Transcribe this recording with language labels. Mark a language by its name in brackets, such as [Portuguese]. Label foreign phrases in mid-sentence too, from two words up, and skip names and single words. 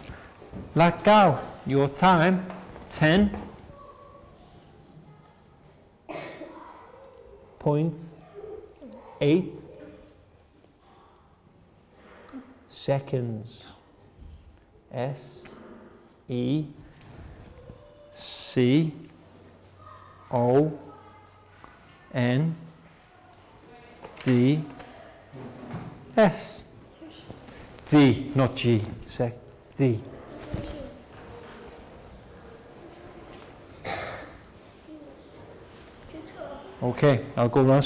[English] Let go. Your time, 10.8 seconds. S-E-C-O-N-D-S. D, not G. D. Okay, I'll go around.